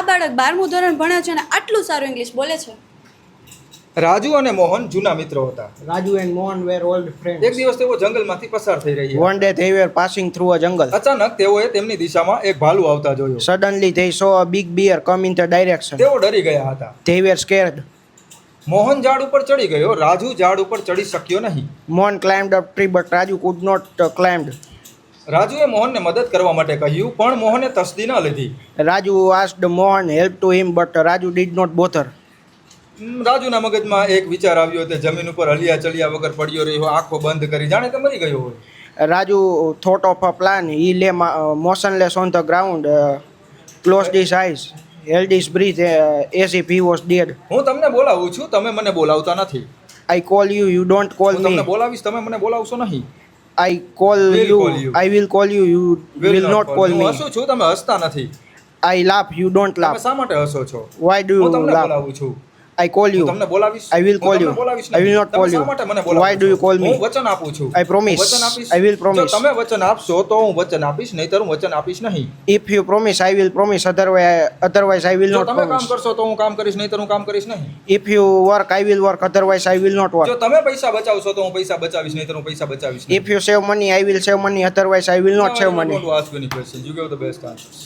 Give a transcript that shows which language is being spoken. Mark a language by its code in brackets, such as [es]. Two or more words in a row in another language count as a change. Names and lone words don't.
[gu] બાળક 12મું ધોરણ ભણે છે અને આટલું સારું ઇંગ્લિશ બોલે છે? રાજુ અને મોહન જૂના મિત્રો હતા. [en] Raju and Mohan were old friends. [gu] એક દિવસ તેઓ જંગલમાંથી પસાર થઈ રહ્યા. [en] One day they were passing through a jungle. [gu] અચાનક તેઓએ તેમની દિશામાં એક ભાલુ આવતા જોયું. [en] Suddenly they saw a big bear come in the direction. [gu] તેઓ ડરી ગયા હતા. [en] They were scared. [gu] મોહન ઝાડ ઉપર ચડી ગયો, રાજુ ઝાડ ઉપર ચડી શક્યો નહીં. [en] Mohan climbed up tree but Raju could not climb. [gu] રાજુએ મોહનને મદદ કરવા માટે કહ્યું, પણ મોહને તસ્દી ન લીધી. [en] Raju asked Mohan help to him but Raju did not bother. [gu] રાજુના મગજમાં એક વિચાર આવ્યો, તે જમીન ઉપર હલિયા ચલિયા વગર પડ્યો રહ્યો, આંખો બંધ કરી, જાણે કે મરી ગયો હોય. [en] Raju thought of a plan. He lay motionless on the ground, closed his eyes, held his breath as if he was dead. [gu] હું તમને બોલાવું છું, તમે મને બોલાવતા નથી. [en] I call you, you don't call [gu] હું તમને [en] me. [gu] બોલાવીશ, તમે મને બોલાવશો નહીં. [en] I call Will you, call you. I will call you, you will not call [gu] હું [en] me. [gu] હસું છું, તમે હસતા નથી. [en] I laugh, you don't [gu] તમે [en] laugh. [gu] શા માટે હસો છો? [en] Why do [gu] હું [en] you [gu] તમને [en] laugh? [gu] બોલાવું છું. [en] I call [gu] હું [en] you. [gu] તમને બોલાવીશ. [en] I will [gu] હું [en] call [gu] તમને [en] you. [gu] બોલાવીશ [en] I will [gu] નહીં. [en] not [gu] તમે [en] call [gu] શા [en] you. [gu] માટે મને બોલાવો [en] Why do you [gu] છો? [en] call me? [gu] હું વચન આપું છું. [en] I promise. [gu] હું વચન આપીશ. [en] I will promise. [gu] જો તમે વચન આપશો તો હું વચન આપીશ, નહીંતર હું વચન આપીશ નહીં. [en] If you promise, I will promise. Otherwise, I will [gu] જો [en] not [gu] તમે કામ [en] promise. [gu] કરશો તો હું કામ કરીશ, નહીંતર હું કામ કરીશ નહીં. [en] If you work, I will work. Otherwise, I will not [gu] જો [en] work. [gu] તમે પૈસા બચાવશો તો હું પૈસા બચાવીશ, નહીંતર હું પૈસા બચાવીશ નહીં. [en] If you save money, I will save money. Otherwise, I will not save Now I money. don't want to ask you any questions. You give the best answers.